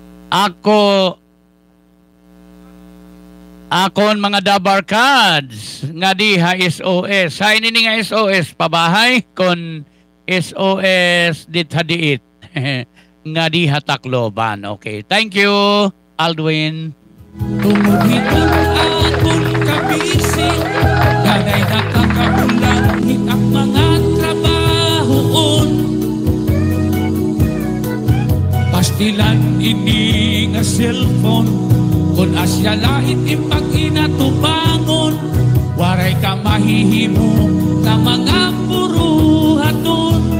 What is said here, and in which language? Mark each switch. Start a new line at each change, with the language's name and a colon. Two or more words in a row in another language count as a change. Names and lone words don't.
Waray: Akon mga dabarkads nga diha SOS. Sa ini nga SOS pabahay kon SOS dit nga diha Tacloban.
English: Okay, thank you Aldwin.
Waray: Tumuhiton akong kabisi, ganay nakakaulanghit ang mga trabahoon. Pastilan ini nga cellphone, kung asya lahit impag inatubangon, waray ka mahihimo na mga puruhaton.